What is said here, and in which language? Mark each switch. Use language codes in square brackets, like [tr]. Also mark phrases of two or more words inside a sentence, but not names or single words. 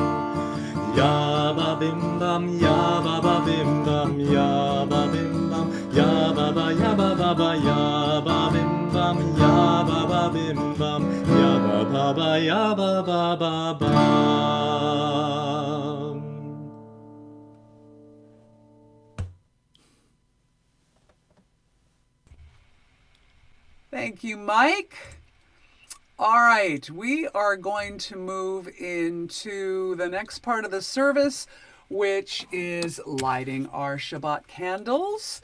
[en] Yaba bim bam, yaba ba bim bam, yaba bim bam, yaba ba yaba ba ba, yaba bim bam, yaba ba bim bam, yaba ba ba yaba ba ba bam. Thank you, Mike. All right, we are going to move into the next part of the service, which is lighting our Shabbat candles.